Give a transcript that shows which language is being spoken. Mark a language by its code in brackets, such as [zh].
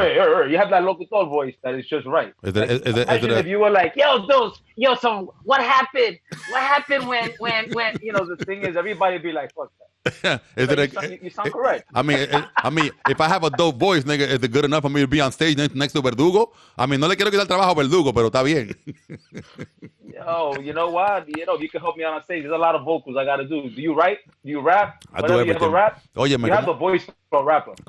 [en] Hey, you have that locutor voice that is just right. If you were like, yo, so what happened? What happened when you know, the thing is, everybody be like, fuck that. You sound correct. I mean, if I have a dope voice, nigga, is it good enough for me to be on stage next to Verdugo? [es] I mean, no le quiero quitar trabajo a Verdugo, pero está bien. [en] Yo, you know what? You know, you can help me out on stage. There's a lot of vocals I got to do. Do you write? Do you rap? I do everything. You ever rap? [es] Oye, [en] you have the voice for a rapper.